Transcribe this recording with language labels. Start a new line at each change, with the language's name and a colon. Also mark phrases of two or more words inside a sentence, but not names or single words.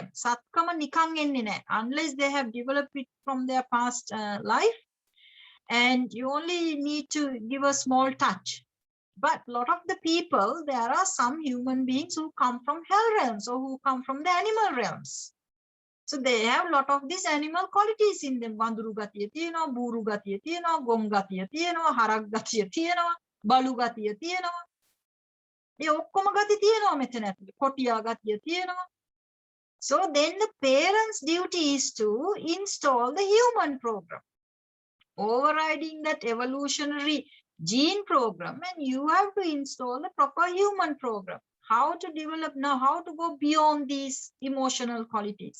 Sinhala: සත්කම් නිකං එන්නේ නැහැ,
English: unless they have developed it from their past life. And you only need to give a small touch. But a lot of the people, there are some human beings who come from hell realms or who come from the animal realms. So they have a lot of these animal qualities in them.
Sinhala: වඳුරු ගතිය තියෙන, බූරු ගතිය තියෙන, ගොන් ගතිය තියෙන, හරක් ගතිය තියෙන, බලු ගතිය තියෙන. ඒ ඔක්කොම ගති තියෙනවා මෙතන ඇතුලේ. කොටියා ගතිය තියෙනවා.
English: So then the parents' duty is to install the human program, overriding that evolutionary gene program, and you have to install the proper human program. How to develop now, how to go beyond these emotional qualities.